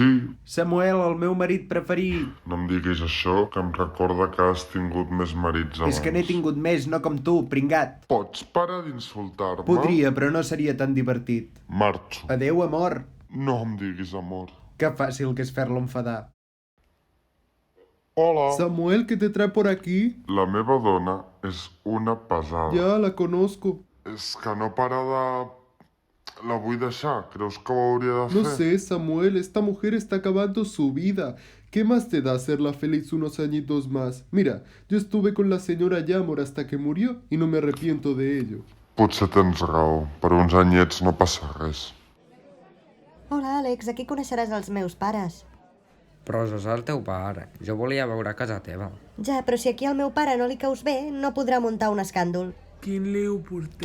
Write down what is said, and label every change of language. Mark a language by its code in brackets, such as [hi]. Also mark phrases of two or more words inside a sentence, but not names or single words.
[ca] Samuel, el meu marit preferit. No em diguis això, que em recorda que has tingut més marits abans. És que n'he tingut més, no com tu, pringat. Pots parar d'insultar-me? Podria, però no seria tan divertit. Marxo. Adéu, amor. No em diguis amor. Que fàcil que és fer-lo enfadar. Hola. [es] Samuel, ¿qué te trae por aquí? [ca] La meva dona és una pesada. [es] Ya la conozco. [ca] És que no para de... La vull deixar. ¿Creus que ho hauria de No fer? sé, [es] Samuel, esta mujer está acabando su vida. ¿Qué más te da hacerla feliz unos añitos más? Mira, yo estuve con la señora Yamor hasta que murió y no me arrepiento de ello. [ca] Potser tens raó. Per uns anyets no passa res. Hola, Àlex, aquí coneixeràs els meus pares. Però jo és el teu pare. Jo volia veure a casa teva. Ja, però si aquí al meu pare no li caus bé, no podrà muntar un escàndol. Quin liu porteu?